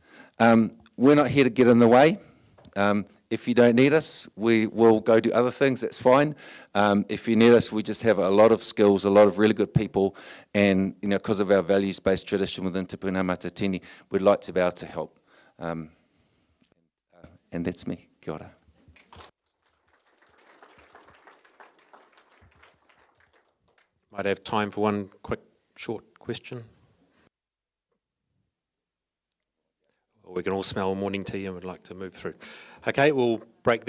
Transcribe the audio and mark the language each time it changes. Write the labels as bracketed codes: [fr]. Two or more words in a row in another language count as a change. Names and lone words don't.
[en] We're not here to get in the way. If you don't need us, we will go do other things, that's fine. If you need us, we just have a lot of skills, a lot of really good people, and because of our values-based tradition within Te Puna Matatini, we'd like to be able to help. And that's me. [mi] Kia ora. [en] Might have time for one quick, short question. Or we can all smell morning tea and would like to move through. Okay, we'll break there.